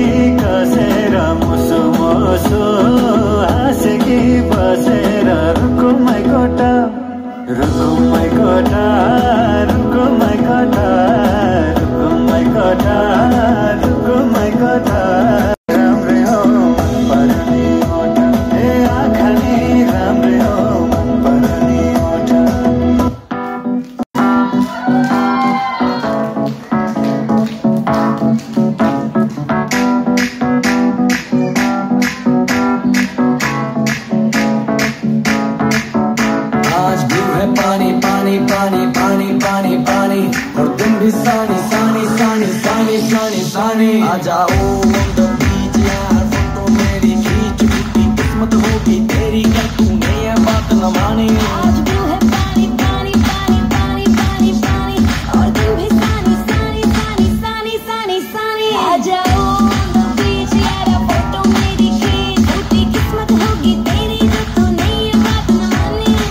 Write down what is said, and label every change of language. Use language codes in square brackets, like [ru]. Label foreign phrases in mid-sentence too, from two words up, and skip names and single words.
[ne] कसेर मुसु मुसु हाँसेकी बसेर रुकुमै कोटा रुकुमै कोटा रुकुमै कोटा रुकुमै कोटा रुकुमै कोटा राम्रै हो मन पर्ने ओठा ए आँखा नि राम्रै हो मन पर्ने ओठा [hi] आज भी है पानी पानी पानी पानी पानी पानी और तुम भी सानी सानी सानी सानी सानी सानी आ जाओ [en] on the beach [hi] यार फोटो मेरी खींच टूटी किस्मत होगी तेरी कर तूने ये बात न मानी आज भी है पानी पानी पानी पानी पानी पानी और तुम भी सानी सानी सानी सानी सानी सानी आ जाओ [en] on the beach [hi] यार फोटो मेरी खींच टूटी किस्मत होगी तेरी जो तूने ये बात न मानी